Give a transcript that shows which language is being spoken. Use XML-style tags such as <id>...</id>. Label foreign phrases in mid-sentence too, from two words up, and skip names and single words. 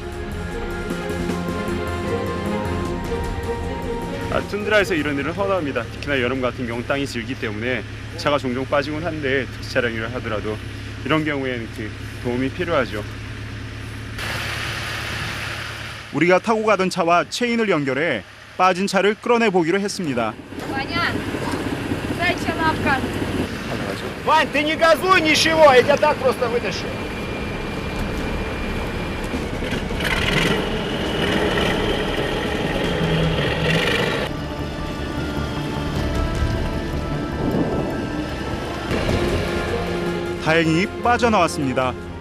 <ko>툰드라에서 이런 일을 허다합니다. 특히나 여름 같은 경우 땅이 질기 때문에 차가 종종 빠지곤 한데 특수 차량이라 하더라도 이런 경우에는 그 도움이 필요하죠. 우리가 타고 가던 차와 체인을 연결해 빠진 차를 끌어내 보기로 했습니다.</ko> <ru>Вань, ты не газуй ничего, я тебя так просто вытащу.</ru> <ko>다행히 빠져나왔습니다.</ko>